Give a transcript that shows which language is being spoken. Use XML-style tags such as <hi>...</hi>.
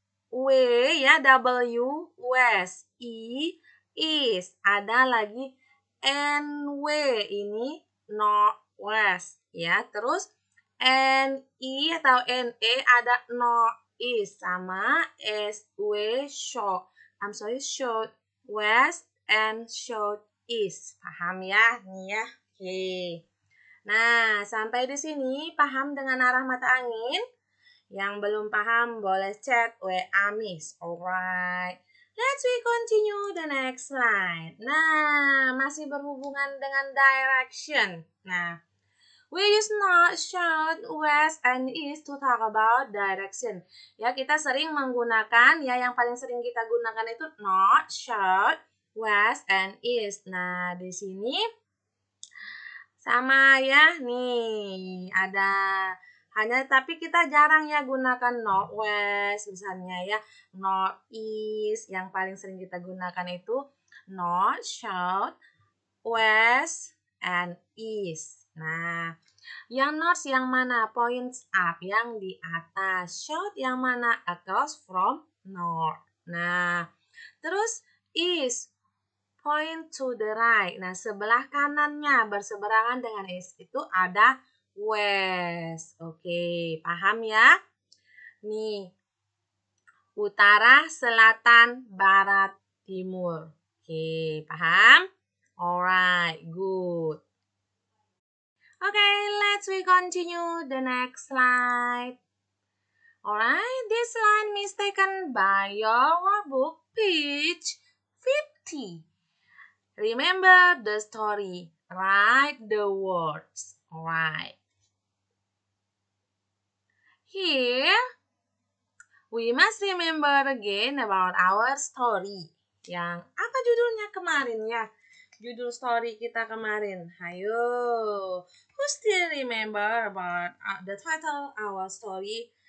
<id>W ya, W west, E east, ada lagi NW ini northwest ya, terus NI atau NE ada northeast sama SW</id> <en>south, south west and south east.</en> <id>Paham ya? Nih ya. Oke. Nah, sampai di sini paham dengan arah mata angin? Yang belum paham boleh chat WA Miss. Alright.</id> <en>Let's continue the next slide.</en> <id>Nah, masih berhubungan dengan direction.</id> <en>Nah, we use north, south, west, and east to talk about direction.</en> <id>Ya, kita sering menggunakan, ya yang paling sering kita gunakan itu north, south, west, and east. Nah, di sini sama ya. Nih, ada hanya tapi kita jarang ya gunakan northwest misalnya ya. Northeast yang paling sering kita gunakan itu north, south, west, and east. Nah, yang north yang mana?</id> <en>Points up,</en> <id>yang di atas. South yang mana?</id> <en>Across from north.</en> <id>Nah, terus</id> <en>east, point to the right.</en> <id>Nah, sebelah kanannya berseberangan dengan east itu ada west. Oke, paham ya? Nih, utara, selatan, barat, timur.</id> <en>Oke,</en> <id>paham?</id> <en>Alright, good. Okay, let's continue the next slide. Alright, this line is taken by your workbook page 50. Remember the story. Write the words. Alright. Here, we must remember again about our story.</en> <id>Yang apa judulnya kemarin ya? Judul story kita kemarin. Hayo.</id> <en>Who still remember about the title our story?</en>